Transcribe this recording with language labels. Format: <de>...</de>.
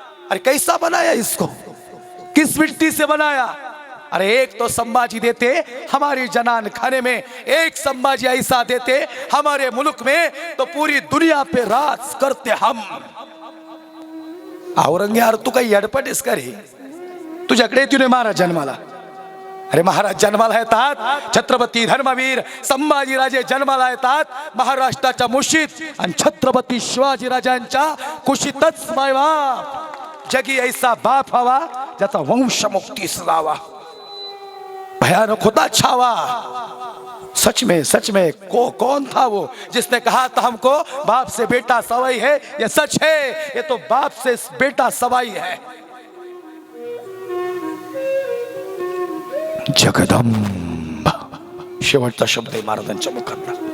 <hi>अरे कैसा बनाया इसको, किस मिट्टी से बनाया. अरे एक तो संभाजी देते हमारी जनान खाने में, एक संभाजी ऐसा देते हमारे मुल्क में तो पूरी दुनिया पे राज करते हम.</hi> <mr>औरंगे यार तू काही यडपटेस का रे, तुझ्याकडे येतो महाराज जन्माला. अरे महाराज जन्माला येतात, छत्रपती धर्मवीर संभाजीराजे जन्माला येतात महाराष्ट्राच्या मुशीत, आणि छत्रपती शिवाजीराजांच्या कुशीतच मायबाप. जगी ऐसा बाप हवा ज्याचा वंश मुक्तीस लावा. भयानक होता छावा.</mr> <hi>सच में कौन था वो जिसने कहा था हमको बाप से बेटा सवाई है. ये सच है, ये तो बाप से बेटा सवाई है.</hi> <mr>जगदंबा शेवटचा शब्द आहे महाराजांच्या मुखातला.</mr>